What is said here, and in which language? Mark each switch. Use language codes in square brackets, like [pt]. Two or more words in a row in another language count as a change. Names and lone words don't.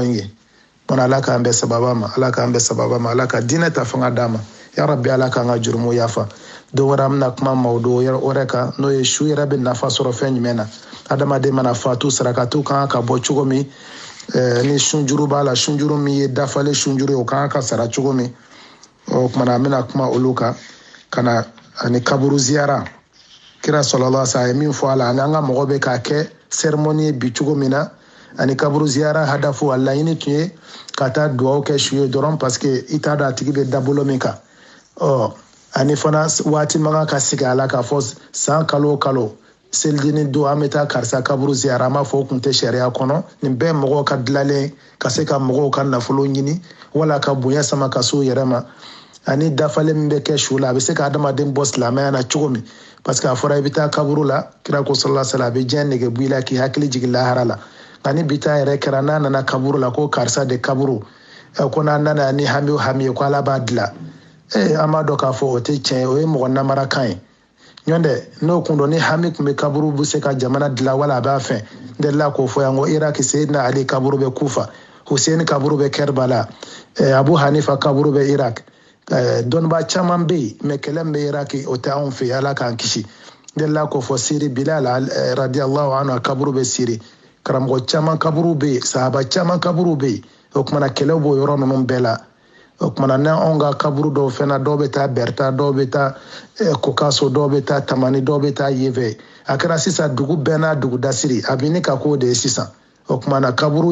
[bm] in ye mana ala k'an bɛ sababa ma ala k'an bɛ sababa ma ala ka diinɛ ta fanga d'a ma [ar] يا رب [bm] ala k'an ka jurumu yafa don wɛrɛ an bɛna kuma mawdo wɛrɛ kan n'o ye su yɛrɛ bɛ nafa sɔrɔ fɛn jumɛn na adamaden mana fatu sarakatu kan ka bɔ cogo min ni sunjuru b'a la sunjuru min ye dafalen sunjuru ye o kan ka sara cogo min o kumana an bɛna kuma olu kan ka na ani kaburu ziyara kira [ar] صلى الله عليه وسلم [bm] min fɔ a la ani an ka mɔgɔ bɛ k'a kɛ cérémonie ye bi cogo min na ani kaburu ziyara hadafu a laɲini tun ye ka taa dugawu kɛ su ye dɔrɔn [fr] parce que [bm] i t'a dɔn a tigi bɛ dabolo min kan ani fana waati man kan ka sigi a la k'a fɔ san kalo o kalo selidini don an bɛ taa karisa kaburu ziyara an b'a fɔ o tun tɛ sariya kɔnɔ nin bɛɛ mɔgɔw ka dilanlen ka se ka mɔgɔw ka nafolo ɲini wala ka bonya sama ka se u yɛrɛ ma ani dafalen min bɛ kɛ su la a bɛ se ka adamaden bɔ silamɛya na cogo min [fr] parce que [bm] a fɔra i bɛ taa kaburu la kira ko [ar] صلى الله عليه وسلم [bm] a bɛ diɲɛ nege bɔ i la k'i hakili jigin lahara la nka ni bi ta yɛrɛ kɛra n'a nana kaburu la ko karisa de kaburu ko n'a nana ni hami o hami ye ko ala b'a dilan an b'a dɔn k'a fɔ o tɛ tiɲɛ ye o ye mɔgɔ namarakan ye ɲɔn tɛ n'o kun dɔn ni hami tun bɛ kaburu bɛ se ka jamana dilan wala a b'a fɛn n delila k'o fɔ yan ko iraki seyidina ali kaburu bɛ kufa Hussein kaburu bɛ Kerbala Abu Hanifa kaburu bɛ Irak dɔnnibaa caman bɛ yen mais kɛlɛ min bɛ Iraki o tɛ anw fɛ yen ala k'an kisi n delila k'o fɔ Siri Bilal [ar] رضي الله عنه [bm] a kaburu bɛ Siri karamɔgɔ caman kaburu bɛ yen sahaba caman kaburu bɛ yen o kumana kɛlɛ b'o yɔrɔ ninnu bɛɛ la o kumana n'anw ka kaburu dɔw fɛnɛ dɔw bɛ taa Berta dɔw bɛ taa Kokaso dɔw bɛ taa Tamani dɔw bɛ taa Yevel a kɛra sisan dugu bɛɛ n'a dugudasiri a bɛ ni ka k'o de ye sisan o kumana kaburu